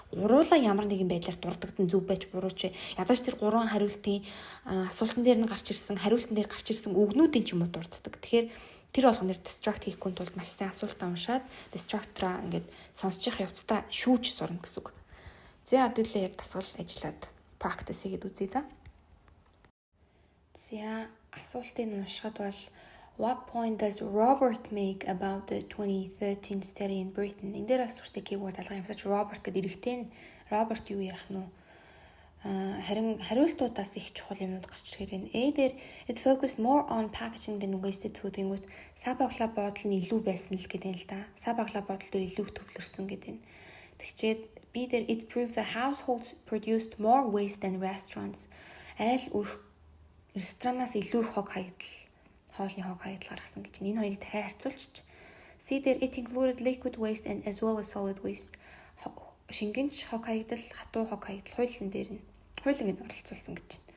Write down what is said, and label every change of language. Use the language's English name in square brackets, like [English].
[Mongolian] Гуруула ямар нэгэн байдлаар дурддагдан зөв байж бурууч вэ? Ядаж тэр гурван хариултын асуултан дээр нь гарч ирсэн хариултан дээр гарч ирсэн үгнүүдийн ч юм уу дурддаг. Тэгэхээр тэр болгоноор distract хийхгүй тулд маш сайн асуултаа уншаад distractor-аа ингээд сонсчих явцдаа шүүж сурна гэсэн үг. За хэдүүлээ яг дасгал ажиллаад practice хийгээд үзье за. За асуултыг уншихад бол [English] what point does Robert make about the 2013 study in Britain? [Mongolian] Энд дээр асуултыг keyword алга юмсаж Robert гэдэг иргэтэй нь Robert юу ярих нь вэ? Харин хариултуудаас их чухал юмнууд гарч ирэхээр A дээр [English] it focused more on packaging than wasted food [Mongolian] гэнгүүт сабагла бодол нь илүү байсан л гэдэг нь л да. Сабагла бодол дээр илүү төвлөрсөн гэдэг нь. Тэгчээд B дээр [English] it proved the households produced more waste than restaurants. [Mongolian] Айл ресторанаас илүү их хог хаягдал, хоолны хог хаягдал гаргасан гэж. Энэ хоёрыг дахиад харьцуулчих. C дээр [English] it included liquid waste and as well as solid waste. [Mongolian] Шингэнч хог хаягдал, хатуу хог хаягдал хуулийн дээр нь хуулинд оролцуулсан гэж.